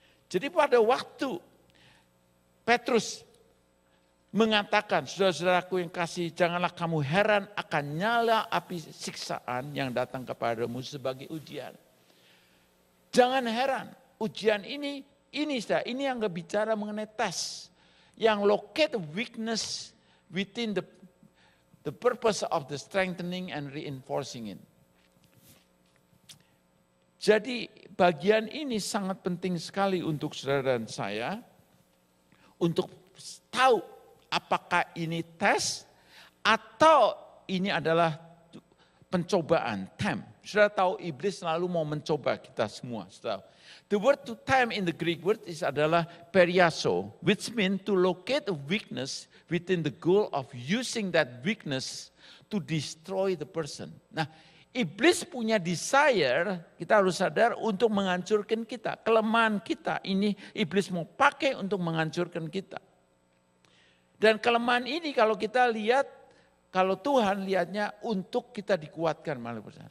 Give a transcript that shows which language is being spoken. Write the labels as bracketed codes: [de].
[id] Jadi pada waktu Petrus mengatakan, saudara-saudaraku yang kasih, janganlah kamu heran akan nyala api siksaan yang datang kepadamu sebagai ujian. Jangan heran, ujian ini yang bicara mengenai tes. [en] Yang locate weakness within the purpose of the strengthening and reinforcing it. [id] Jadi bagian ini sangat penting sekali untuk saudara dan saya untuk tahu apakah ini tes atau ini adalah pencobaan, tempt. Saudara tahu iblis selalu mau mencoba kita semua. Saudara. [en] The word to tempt in the Greek word [id] adalah [en] periaso, which means to locate a weakness within the goal of using that weakness to destroy the person. [id] Nah, iblis punya desire, kita harus sadar, untuk menghancurkan kita. Kelemahan kita ini iblis mau pakai untuk menghancurkan kita. Dan kelemahan ini kalau kita lihat, kalau Tuhan lihatnya untuk kita dikuatkan malah bersama.